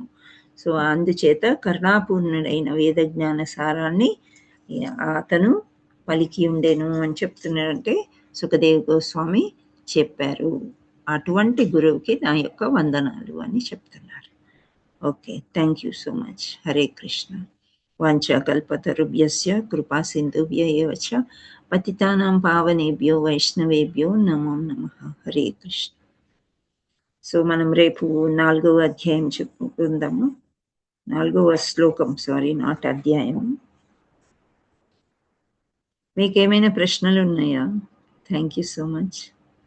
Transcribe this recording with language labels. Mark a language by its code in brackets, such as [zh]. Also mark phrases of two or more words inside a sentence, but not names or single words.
[te] సో అందుచేత కరుణాపూర్ణుడైన వేదజ్ఞాన సారాన్ని అతను పలికి ఉండేను అని చెప్తున్నాడంటే సుఖదేవ్ గోస్వామి చెప్పారు. అటువంటి గురువుకి నా యొక్క వందనాలు అని చెప్తున్నారు. [en] Okay, thank you so much. [sa] హరే కృష్ణ. వాంఛాకల్పతరుభ్యస్య కృపా సింధుభ్య ఏవ చ పతితానాం పావనేభ్యో వైష్ణవేభ్యో నమో నమః. హరే కృష్ణ. [te] సో మనం రేపు 4వ అధ్యాయం చెప్పుకుందాము. 4వ శ్లోకం, సారీ, నాట్ అధ్యాయం. మీకేమైనా ప్రశ్నలు ఉన్నాయా? [en] thank you so much.